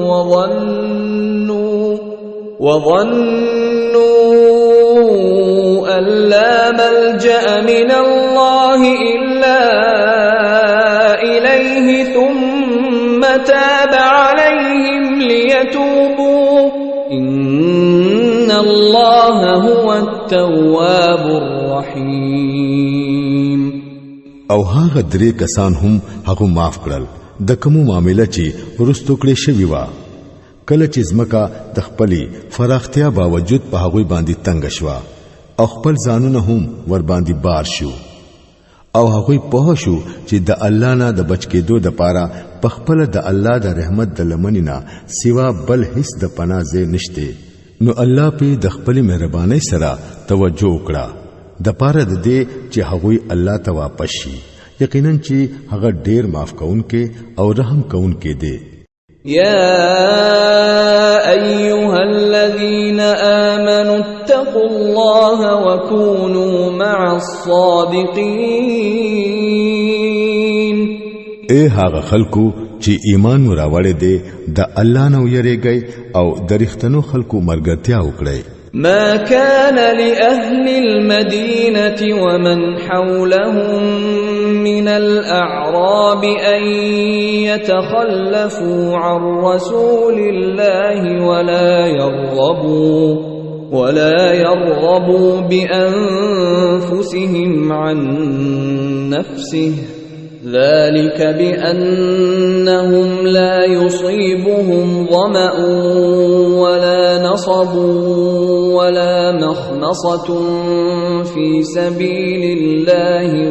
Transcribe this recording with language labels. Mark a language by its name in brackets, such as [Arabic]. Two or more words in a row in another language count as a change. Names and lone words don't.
[Arabic] وظنوا أن لا ملجأ من الله إلا إليه ثم تاب عليهم ليتوبوا إن الله هو التواب الرحيم [Pashto] او هغه درې کسان هم هغه معاف کړل د کومو معاملې چې ورستو کړې شوی و کله چې زمکا د خپلې فراختیا باوجود په هغه باندې تنگ شوا او خپل ځانونه هم ور باندې بار شو او هغه په شو چې د الله نه د بچ کېدو د پاره په خپل د الله د رحمت د لمنینا سوا بل هیڅ د پناه ځای نشته نو الله په د خپل مهرباني سره توجه وکړه د پاره د دې چې هغه الله ته واپس شي یقینا چې هغه ډیر معاف کونکي او رحم کونکي دی [Arabic] يا أيها الذين آمنوا اتقوا الله وكونوا مع الصادقين [Pashto] اے هغه خلکو چې ایمان راوړې دي د الله نو یریږي او د رښتینو خلکو مرګتیا وکړي [Arabic] ما كان لأهل المدينة ومن حولهم من الأعراب أن يتخلفوا عن رسول الله ولا يرغبوا بأنفسهم عن نفسه ذلك بأنهم لا يصيبهم ظمأ ولا نصب ولا مخمصة في سبيل الله